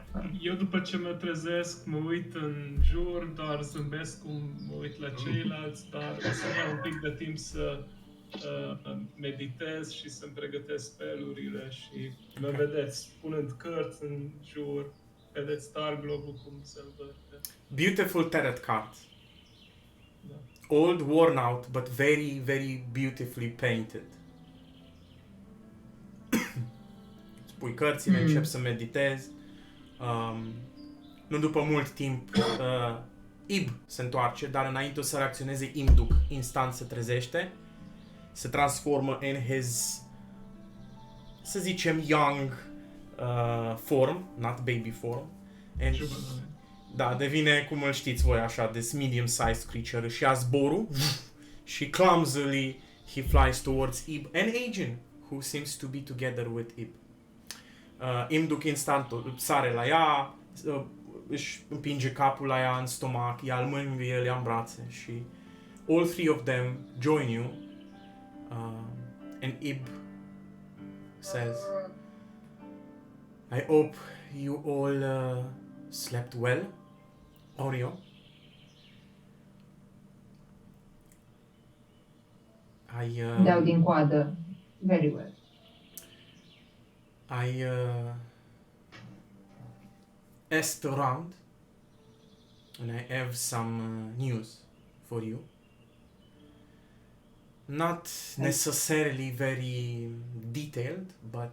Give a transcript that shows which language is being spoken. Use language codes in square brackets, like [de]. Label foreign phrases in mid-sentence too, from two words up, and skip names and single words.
[ro] Eu după ce mă trezesc, mă uit în jur, doar zâmbesc cum mă uit la ceilalți, dar o să iau un pic de timp să meditez și să-mi pregătesc spelurile și mă vedeți punând cărți în jur, vedeți Star Globe-ul cum se învârte. [en] Beautiful tarot card. [ro] Da. [en] Old, worn out, but very, very beautifully painted. [ro] Pui cărțile, încep să meditezi. Nu după mult timp, Ib se întoarce, dar înainte o să reacționeze Imduc. Instant se trezește. Se transformă în his, să zicem, [en] young form, not baby form. [ro] And da, devine, cum îl știți voi așa, [en] this medium-sized creature. [ro] Își ia zborul și [en] clumsily he flies towards Ib and Agent, who seems to be together with Ib. Imduc instant sare la ea, își împinge capul la ea în stomac, ea îl mângâie, el ia în brațe și all three of them join you and Ib says, I hope you all slept well, Orio. [ro] Dau din coadă. [en] Very well. I asked around and I have some news for you. Not necessarily very detailed, but